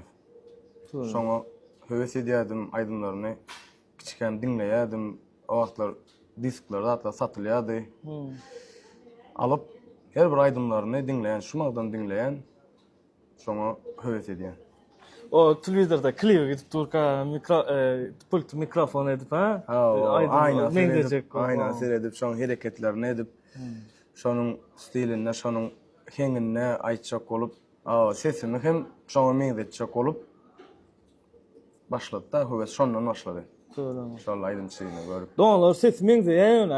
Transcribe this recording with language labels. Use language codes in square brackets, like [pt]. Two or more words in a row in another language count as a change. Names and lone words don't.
[tk] Şoňa höwes edýärdim aýdymlaryny kiçiken dinleýärdim. O wagtlar diskler hatda satylýardy. Alyp her bir aýdymlaryny dinleýän, şuňadan dinleýän şoňa höwes edýän. O televizorda klip gidip durka pult mikrofon edip ha? Aynen Aynen. seyredip şoň hereketlerini edip şonuň stiline, şonuň hengine aýtjak bolup, sesimi hem şoňa meňzetjek bolup başlady da höwes şondan başlady. Şol aýdymçylygyny görüp. Doğanlar ses meňzeýän,